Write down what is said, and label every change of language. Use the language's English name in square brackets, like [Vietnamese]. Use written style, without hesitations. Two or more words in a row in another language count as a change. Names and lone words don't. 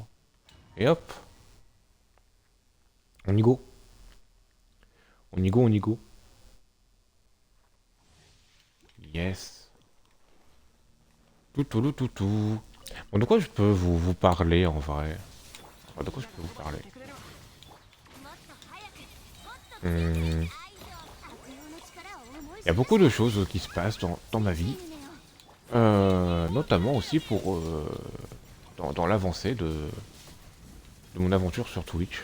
[French] Et hop. On y go. On y go, on y go. Yes. Tout, tout, tout, tout, tout. Bon, de quoi je peux vous parler en vrai? Enfin, de quoi je peux vous parler? Il y a beaucoup de choses qui se passent dans ma vie. Notamment aussi pour dans l'avancée de mon aventure sur Twitch.